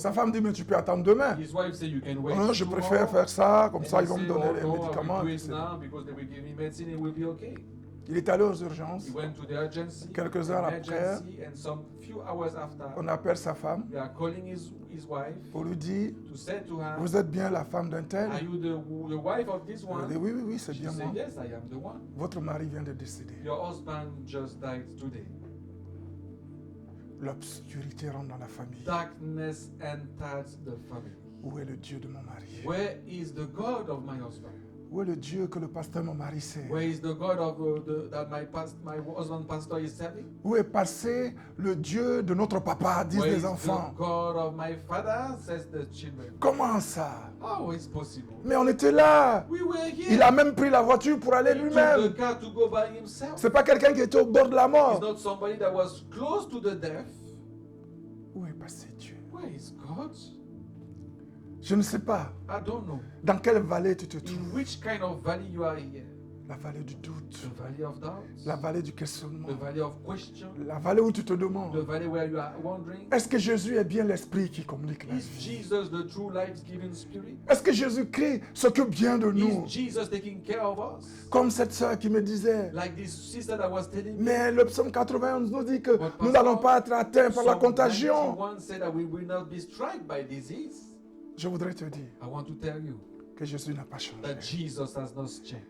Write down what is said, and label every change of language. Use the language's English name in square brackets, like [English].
[French] Sa femme dit, mais tu peux attendre demain. [English] His wife said, you can wait. [French] Non, je [English] tomorrow." [French] préfère faire ça, comme [English] And [French] ça [English] he [French] ils vont me [English] said, [French] donner [English] "Oh, [French] les [English] no, I [French] médicaments. [English] do [French] puis [English] it [French] c'est bon. [English] now because they will give me medicine and it will be okay. [French] Il est allé aux urgences. [English] He went to the urgency. [French] Quelques heures après, [English] emergency, and some few hours after, [French] On appelle sa femme [English] they are calling his wife [French] pour lui dire, [English] to say to her, [French] vous êtes bien la femme d'un tel? [English] are you the wife of this [French] Elle dit, [English] one? [French] oui, oui, oui, c'est [English] She [French] bien [English] said, [French] moi. [English] yes, I am the one. [French] Votre mari vient de décéder. [English] Your husband just died today. [French] L'obscurité rentre dans la famille. [English] Darkness entered the family. [French] Où est le Dieu de mon mari? [English] Where is the God of my husband? [French] Où est le Dieu que le pasteur mon mari sert? [English] Where is the God of that my husband pastor is serving? [French] Où est passé le Dieu de notre papa, disent [English] Where [French] les [English] is the [French] enfants? [English] God of my father, says the children. [French] Comment ça? [English] How is possible? [French] Mais on était là. [English] We were here. [French] Il a même pris la voiture pour aller [English] He took the [French] lui-même. [English] car to go by himself. [French] C'est pas quelqu'un qui était au bord de la [English] He's [French] mort. [English] not somebody that was close to the death. [French] Où est passé Dieu? [English] Where is God? [French] Je ne sais pas [English] I don't know. [French] dans quelle vallée tu te [English] In [French] trouves. [English] which kind of valley you are here? [French] La vallée du doute, [English] The valley of doubt? [French] la vallée du questionnement, [English] The valley of question? [French] la vallée où tu te [English] The [French] demandes, [English] valley where you are wondering? [French] est-ce que Jésus est bien l'esprit qui communique la [English] Is [French] vie? [English] Jesus the true life-giving spirit? [French] Est-ce que Jésus-Christ s'occupe bien de nous? [English] Is Jesus taking care of us? [French] Comme cette sœur qui me disait, [English] Like this sister that was telling me. [French] mais le psaume 91 nous dit que [English] But [French] nous [English] pastor, [French] n'allons pas être atteints par la [English] Psalm [French] contagion. [English] 91 said that we will not be struck by disease. [French] Je voudrais te dire [English] I want to tell you [French] que Jésus n'a pas changé. [English] that Jesus has not changed.